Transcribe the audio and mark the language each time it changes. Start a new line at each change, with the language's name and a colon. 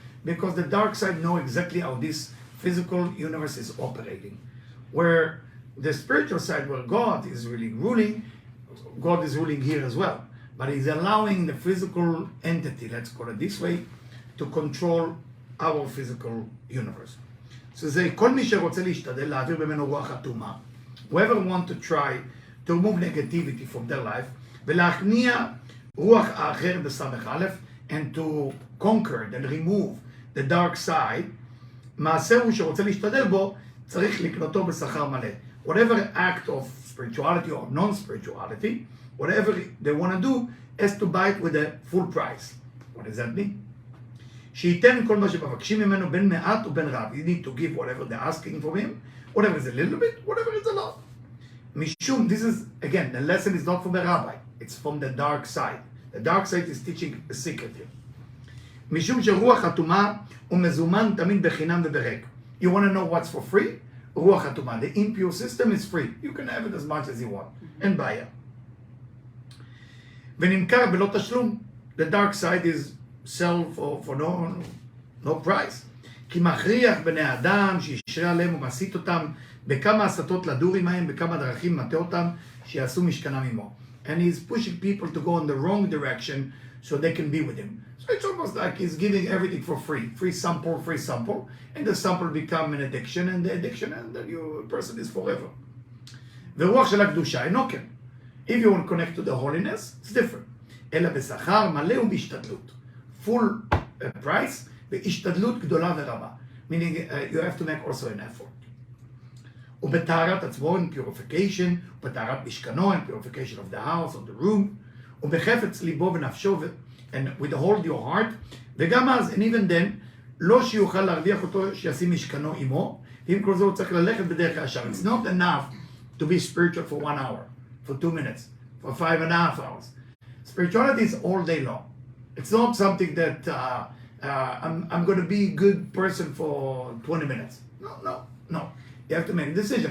English: Because the dark side know exactly how this physical universe is operating. Where the spiritual side, where God is really ruling, God is ruling here as well. But He's allowing the physical entity, let's call it this way, to control our physical universe.
Hebrew: So זה כל מי שרוצה להשתדל להעביר ממנו רוח הטומאה.
English: Whoever want to try to remove negativity from their life,
Hebrew: ולהכניע רוח האחר בסמך א',
English: and to conquer and remove the dark side,
Hebrew: מעשה הוא שרוצה להשתדל בו, צריך לקנותו בשכר מלא.
English: Whatever act of spirituality or non-spirituality, whatever they want to do, has to buy it with a full price. What does that mean?
Hebrew: שייתן כל מה שמבקשים ממנו בין מעט ובין רב.
English: You need to give whatever they're asking from him, whatever is a little bit, whatever is a lot.
Hebrew: משום,
English: this is, again, the lesson is not from the rabbi, it's from the dark side. The dark side is teaching a secret here.
Hebrew: משום שרוח הטומאה הוא מזומן תמיד בחינם ובריק.
English: You want to know what's for free?
Hebrew: רוח הטומאה.
English: The impure system is free. You can have it as much as you want.
Hebrew: אין בעיה. ונמכר בלא תשלום.
English: The dark side is sell for no price.
Hebrew: כי מכריח בני אדם שישרה עליהם ומסית אותם בכמה הסתות לדור עמהם, בכמה דרכים מטה אותם שיעשו משכנם עמו.
English: And he's pushing people to go in the wrong direction so they can be with him. So it's almost like he's giving everything for free. Free sample, and the sample become an addiction, and the addiction, and then your person is forever.
Hebrew: ורוח של הקדושה אינו כן.
English: If you want to connect to the holiness, it's different.
Hebrew: אלא בשכר מלא ובהשתדלות.
English: Full price,
Hebrew: בהשתדלות גדולה ורבה.
English: Meaning you have to make also an effort.
Hebrew: ובטהרת עצמו,
English: in purification,
Hebrew: ובטהרת משכנו,
English: in purification of the house, of the room,
Hebrew: ובחפץ ליבו ונפשו,
English: and withhold your heart,
Hebrew: וגם אז,
English: and even then,
Hebrew: לא שיוכל להרוויח אותו שישים משכנו עמו, ואם כל זה הוא צריך ללכת בדרך הישר.
English: It's not enough to be spiritual for 1 hour, for 2 minutes, for 5.5 hours. Spirituality is all day long. It's not something that I'm going to be a good person for 20 minutes. No. You have to make a decision.